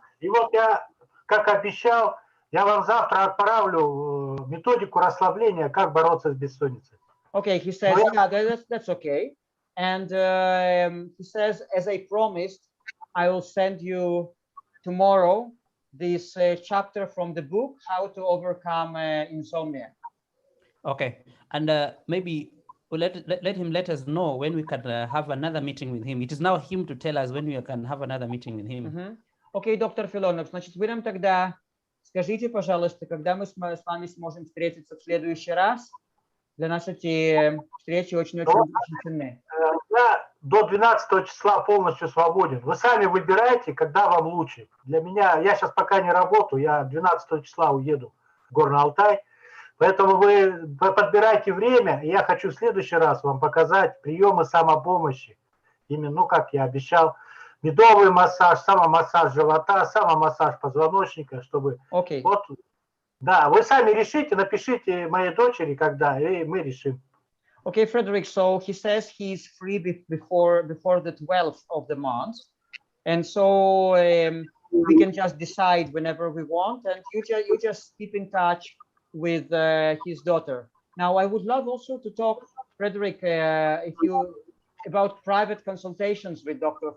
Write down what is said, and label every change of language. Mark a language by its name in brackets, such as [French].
[Russian] И вот я, как обещал, я вам завтра отправлю методику расслабления, как бороться с бессонницей. [English] Okay, he says, yeah, that's okay. And he says, as I promised, I will send you tomorrow this chapter from the book, How to Overcome Insomnia. Okay, and maybe we'll let him let us know when we can have another meeting with him. It is now him to tell us when we can have another meeting with him. [Russian] Окей, доктор Филонов, значит, вы нам тогда скажите, пожалуйста, когда мы с вами сможем встретиться в следующий раз. Для нас эти встречи очень-очень ценны. Я до 12 числа полностью свободен. Вы сами выбираете, когда вам лучше. Для меня, я сейчас пока не работаю, я 12 числа уеду в Горный Алтай. Поэтому вы подбирайте время, и я хочу в следующий раз вам показать приемы самопомощи. Именно, как я обещал, медовый массаж, самомассаж живота, самомассаж позвоночника, чтобы... [English] Okay. [Russian] Вот, да, вы сами решите, напишите моей дочери, когда, и мы решим. [English] Okay, Frederick, so he says he's free before the 12th of the month. And so we can just decide whenever we want, and you just keep in touch with his daughter. Now, I would love also to talk, Frederick, if you about private consultations with Dr.